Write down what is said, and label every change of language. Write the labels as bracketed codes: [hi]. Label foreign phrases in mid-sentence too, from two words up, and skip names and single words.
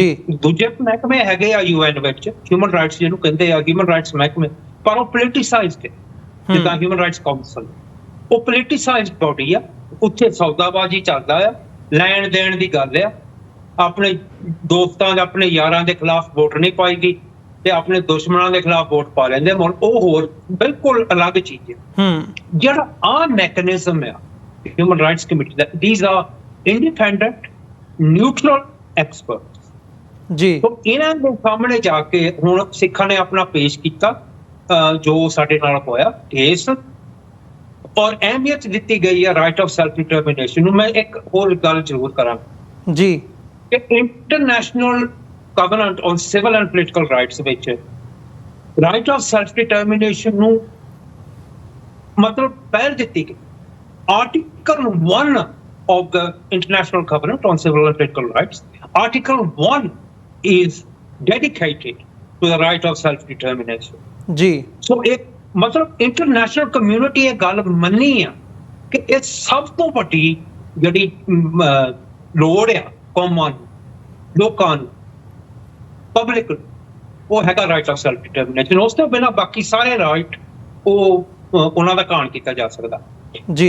[pa] ਦੂਜੇ ਮਹਿਕਮੇ ਹੈਗੇ ਆ UN ਵਿੱਚ [en] human rights [pa] ਜਿਹਨੂੰ ਕਹਿੰਦੇ ਆ [en] human rights [pa] ਮਹਿਕਮੇ, ਪਰ ਉਹ ਪੋਲੀਟੀਸਾਈਜ਼ਡ ਹੈ, ਜਿੱਦਾਂ ਹਿਊਮਨ ਰਾਈਟਸ ਕਾਉਂਸਲ, ਉਹ [en] politicised body [pa] ਆ, ਉੱਥੇ ਸੌਦਾਬਾਜ਼ੀ ਚੱਲਦਾ ਆ, ਲੈਣ ਦੇਣ ਦੀ ਗੱਲ ਆ, ਆਪਣੇ ਦੋਸਤਾਂ ਦੇ, ਆਪਣੇ ਯਾਰਾਂ ਦੇ ਖਿਲਾਫ ਵੋਟ ਨਹੀਂ ਪਾਈਦੀ ਤੇ ਆਪਣੇ ਦੁਸ਼ਮਣਾਂ ਦੇ ਖਿਲਾਫ ਵੋਟ ਪਾ ਲੈਂਦੇ, ਉਹ ਹੋਰ ਬਿਲਕੁਲ ਅਲੱਗ ਚੀਜ਼ ਹੈ। ਜਿਹੜਾ ਆਹ ਮੈਕੈਨਿਜ਼ਮ ਆ ਹਿਊਮਨ ਰਾਈਟਸ ਕਮੇਟੀ ਦਾ, [en] these are independent, neutral experts [pa] ਜੀ, ਤਾਂ ਇਹਨਾਂ ਦੇ ਸਾਹਮਣੇ ਜਾ ਕੇ ਹੁਣ ਸਿੱਖਾਂ ਨੇ ਆਪਣਾ ਪੇਸ਼ ਕੀਤਾ ਜੋ ਸਾਡੇ ਨਾਲ ਹੋਇਆ ਕੇਸ, ਔਰ ਅਹਿਮੀਅਤ ਦਿੱਤੀ ਗਈ ਹੈ [en] right of self determination [pa] ਨੂੰ। ਮੈਂ ਇੱਕ ਹੋਰ ਗੱਲ ਜ਼ਰੂਰ ਕਰਾਂ ਜੀ ਕਿ ਇੰਟਰਨੈਸ਼ਨਲ covenant on civil and political rights ਵਿੱਚ [en] right of self determination [pa] ਨੂੰ ਮਤਲਬ ਪਹਿਲ ਦਿੱਤੀ ਗਈ। [en] Article 1 of the International Covenant on Civil and Political Rights, Article 1 is dedicated to the right of self determination ਜੀ। [pa] ਸੋ ਇੱਕ ਮਤਲਬ [en] international community [pa] ਇਹ ਗੱਲ ਮੰਨੀ ਆ ਕਿ ਇਹ ਸਭ ਤੋਂ ਵੱਡੀ ਜਿਹੜੀ ਲੋੜ ਆ ਕੌਮਾਂ ਨੂੰ, ਲੋਕਾਂ ਨੂੰ, ਪਬਲਿਕ, ਉਹ ਹੈਗਾ [en] right of self determination. [pa] ਉਸ ਤੋਂ ਬਿਨਾਂ ਬਾਕੀ ਸਾਰੇ ਰਾਈਟ ਉਹਨਾਂ ਦਾ ਘਾਣ ਕੀਤਾ ਜਾ ਸਕਦਾ ਜੀ।